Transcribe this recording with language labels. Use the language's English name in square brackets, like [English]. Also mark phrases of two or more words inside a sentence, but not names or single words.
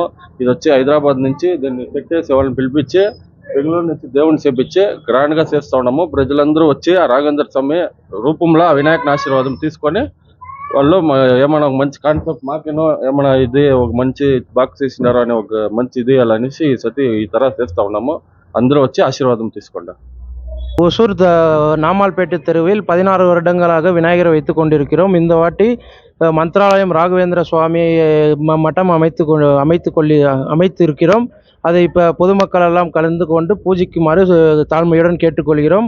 [Telugu] ఇది వచ్చి హైదరాబాద్ నుంచి దీన్ని పెట్టేసి వాళ్ళని పిలిపించి బెంగళూరు నుంచి దేవుని చేపించి గ్రాండ్ గా చేస్తా ఉన్నాము. ప్రజలందరూ వచ్చి ఆ రాఘవేంద్ర స్వామి రూపంలో ఆ వినాయకుని ఆశీర్వాదం తీసుకొని వాళ్ళు ఏమైనా ఒక మంచి కాన్సెప్ట్ మాకేనో ఏమైనా ఇది ఒక మంచి బాక్స్ చేసినారు అని ఒక మంచి ఇది అనేసి ఈ తర చేస్తా ఉన్నాము. అందరూ వచ్చి ஆசீர்வாதம் తీసుకోండి. [Tamil] ஒசூர் நாமால்பேட்டை தெருவில் 16 வருடங்களாக விநாயகரை வைத்து கொண்டிருக்கிறோம். இந்த வாட்டி மந்த்ராலயம் ராகவேந்திர சுவாமி மட்டம் அமைத்து இருக்கிறோம். அதை இப்போ பொதுமக்கள் எல்லாம் கலந்து கொண்டு பூஜிக்குமாறு தாழ்மையுடன் கேட்டுக்கொள்கிறோம்.